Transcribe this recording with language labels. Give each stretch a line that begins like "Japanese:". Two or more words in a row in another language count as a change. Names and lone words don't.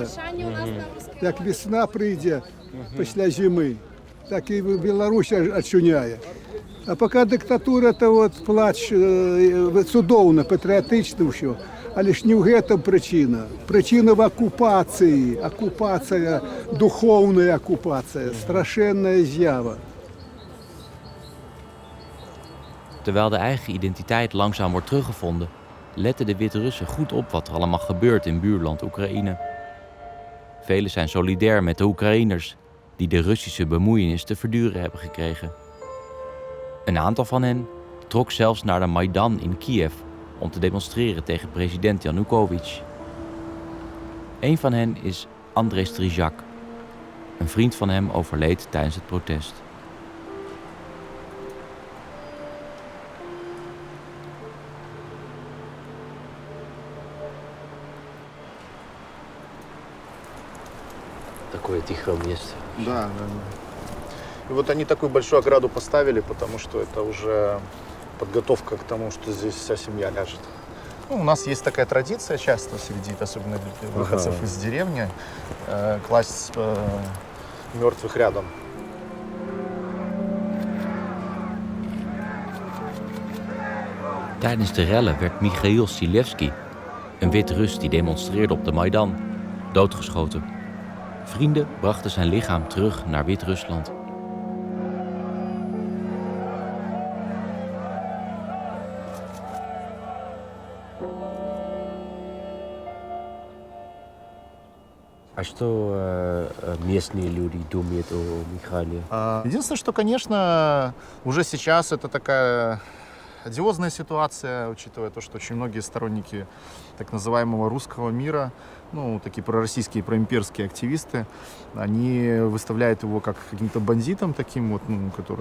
Belarusian: Як весна прыйдзе пасля зімы, так і Беларусь адчуняе. А пока дыктатура, то плач цудоўна, патрыятычна ўсё. Але ж не ў гэтым прычына. Прычына в акупацыі. Акупацыя, духоўная акупацыя, страшэнная з'ява.
Dutch: Terwijl de eigen identiteit langzaam wordt teruggevonden, letten de Wit-Russen goed op wat er allemaal gebeurt in buurland Oekraïne. Velen zijn solidair met de Oekraïners die de Russische bemoeienis te verduren hebben gekregen. Een aantal van hen trok zelfs naar de Maidan in Kiev om te demonstreren tegen president Yanukovych. Een van hen is Andrei Strizhak. Een vriend van hem overleed tijdens het protest.
Russian: Такое тихое место. Да. И вот они такую большую ограду поставили, потому что это уже подготовка к тому, что здесь вся семья ляжет. Ну, у нас есть такая традиция часто среди, особенно для выходцев из деревни, класть мертвых rядom.
Dutch: Tijdens de rellen werd Michail Silevski, een Wit-Rus die demonstreerde op de Maidan, doodgeschoten. Vrienden brachten zijn lichaam terug naar Wit-Rusland.
Russian: А что местные люди думают о Михаиле? Единственное, что, конечно, уже сейчас это такая одиозная ситуация, учитывая то, что очень многие сторонники так называемого русского мира, ну, такие пророссийские, проимперские активисты, они выставляют его как каким-то бандитом таким вот, ну, который...